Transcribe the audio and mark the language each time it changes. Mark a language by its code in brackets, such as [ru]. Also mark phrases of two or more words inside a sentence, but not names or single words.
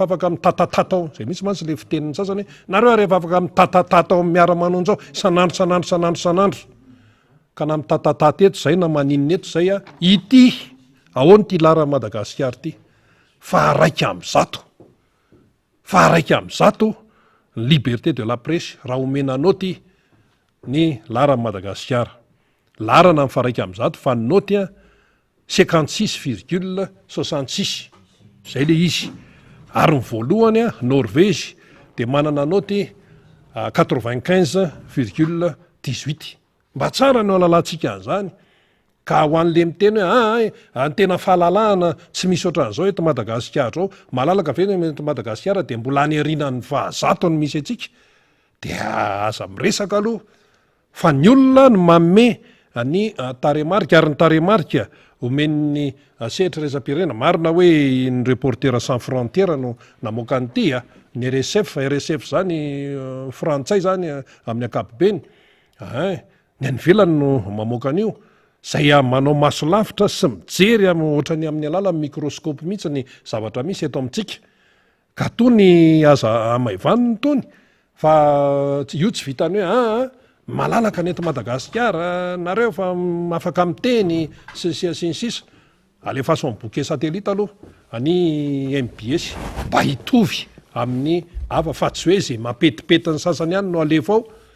[mg] afaka mitatatata ao zay misy mantsy le fiteniny sasany hoe nareo rehefa afaka mitatatata ao miara-manonjy ao sanandro ka na mitatatata eto zay na maninina eto zay a ity ahoany ty lara Madagasikara ty fa raika am'zato [fr] liberté de la presse [mg] raha omenanao ty ny lara Madagasikara larana amin'ny faraika am'zato fa noty a 56,66 zay le izy ary ny voalohany a Norvége de manana noty 95,18 mba tsara no alalantsika an'izany ka ho an'le miteny hoe ny tena fahalalahana tsy misy ohatran'izao eto Madagasikara zao malalaka ve eto Madagasikara de mbola any arinan'ny fahazato ny misy atsika de aza miresaka aloha fa ny olona no manome ny taremarika ary ny taremarika omen'ny sehatra resa-pirenena marina hoe ny reporter sans frontière no namoaka an'ity ny RSF zany frantsay zany amin'ny ankapobeny ny any velany no mamoaka an'io zay manao maso lavitra sy mijery ohatrany amin'ny alalan'ny microscope mihitsy ny zavatra misy eto amintsika ka tony aza amaivaniny tony fa io tsy vitany hoe malalaka ny eto Madagasikara nareo fa afaka miteny sisa alefaso amin'ny [fr] bouquet satellite [mg] aloha any MBS mba hitovy amin'ny hafa fa tsy hoe zay mampetipety ny sasany ihany no alefa ao